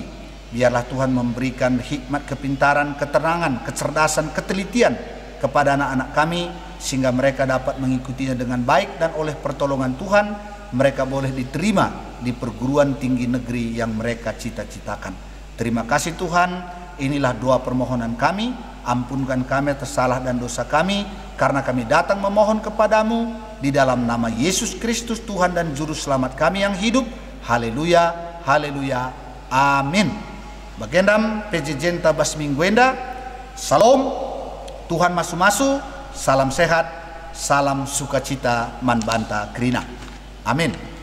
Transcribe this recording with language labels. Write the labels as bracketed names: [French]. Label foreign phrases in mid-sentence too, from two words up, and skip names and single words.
[Indonesian] Biarlah Tuhan memberikan hikmat, kepintaran, keterangan, kecerdasan, ketelitian kepada anak-anak kami, sehingga mereka dapat mengikutinya dengan baik, dan oleh pertolongan Tuhan mereka boleh diterima di perguruan tinggi negeri yang mereka cita-citakan. Terima kasih Tuhan, inilah doa permohonan kami. Ampunkan kami atas salah dan dosa kami, karena kami datang memohon kepadamu di dalam nama Yesus Kristus Tuhan dan Juru Selamat kami yang hidup. Haleluya, haleluya, amin. [Batak Karo] Bagendam pejejenta basmingguenda. Salam, Tuhan masu-masu, salam sehat, salam sukacita manbanta krina. Amin.